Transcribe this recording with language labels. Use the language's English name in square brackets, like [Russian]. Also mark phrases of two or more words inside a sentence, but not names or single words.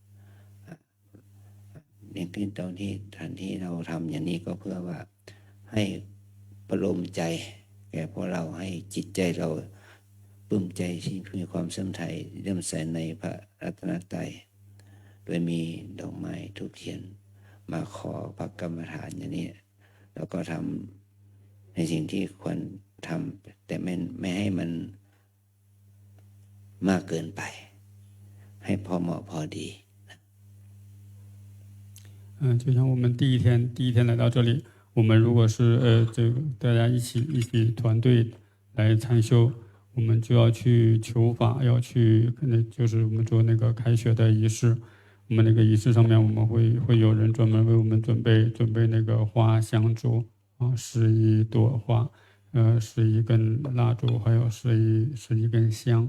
[Thai] อย่างที่ตอนที่ทันที่เราทำอย่างนี้ก็เพื่อว่าให้ประโลมใจแก่พวกเราให้จิตใจเราปลื้มใจที่มีความเสื่อมไทยเริ่มใส่ในพระรัตนตรัยโดยมีดอกไม้ธูปเทียนมาขอพระกรรมฐานอย่างนี้แล้วก็ทำในสิ่งที่ควรทำแต่ไม่ให้มันมากเกินไปให้พอเหมาะพอดี [Chinese] 就像我们第一天来到这里，我们如果是这个大家一起团队来参修，我们就要去求法，要去就是我们做那个开学的仪式。我们那个仪式上面，我们会有人专门为我们准备那个花香烛啊，11朵花，11根蜡烛，还有11根香。